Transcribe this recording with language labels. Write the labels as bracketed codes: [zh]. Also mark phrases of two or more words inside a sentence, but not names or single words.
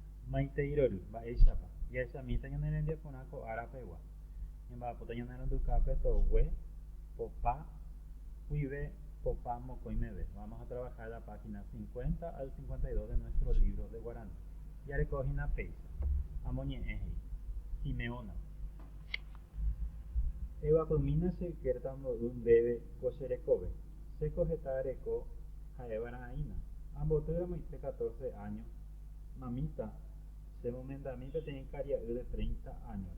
[gn] maiteirory mba'éichapa jahechamínta ñanerembiaporã ko árapegua ñemba'apóta ñanerandukápe togue popa guive popa mokõi meve. [es] Vamos a trabajar la página 50 al 52 de nuestro libro de guaraní. [gn] Jarekóhina péicha amoñe'ẽhei Simeona. Eguapymína che ykérta mbo'y ndéve ko che rekove. Chéko heta reko ha'evara'ãína. Ambotýramoite 14 años. Mamita, che momendami peteĩ karia'y [es] de 30 años.